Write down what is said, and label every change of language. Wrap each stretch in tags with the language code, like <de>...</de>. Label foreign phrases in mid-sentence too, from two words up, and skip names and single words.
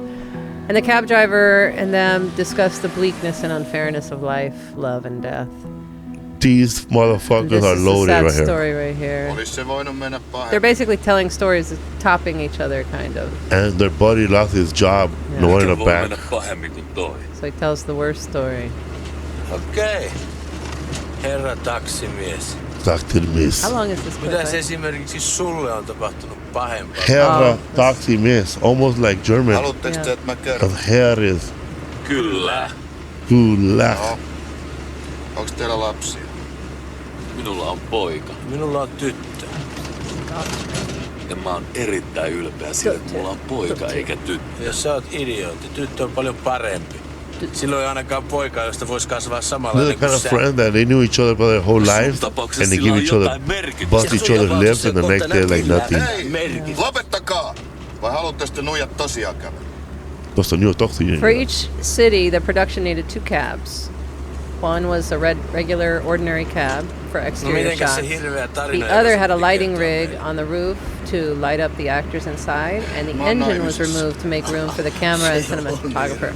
<en>And the cab driver and them discuss the bleakness and unfairness of life, love, and death. These motherfuckers are loaded right here. This is a sad story right here. They're basically telling stories, topping each other, kind of. And their buddy lost his job, no one in the back. So he tells the worst story.</en> <fi>Okay. Herra taksimies. Taksimies.</fi> <en>How long is this clip?</en> <fi>Mitäs esimerkiksi sulle on tapahtunut pahempaa? Herra taksimies.</fi> <en>Almost like German.</en> <fi>Haluatteko te, että mä kerron?</fi> <en>Herr is.</en> <fi>Kyllä. Kyllä. No. Onks teillä lapsia? Minulla on poika. Minulla on tyttö. Ja mä oon erittäin ylpeä siitä, että mulla on poika eikä tyttö. Jos sä oot idiootti, tyttö on paljon parempi. Silloin ei ainakaan poika, josta voisi kasvaa samalla</fi> <en>They're the kind of friend that they knew each other for their whole life, and they give each other, bust each other's lips, and the next day like nothing.</en> <fi>Hei, lopettakaa! Vai haluatte sitten nuijat tosiaan käydä?</fi> <en>For each city, the production needed 2 cabs. One was a regular, ordinary cab for exterior shots. The other had a lighting rig on the roof to light up the actors inside, and the engine was removed to make room for the camera and cinematographer.</en>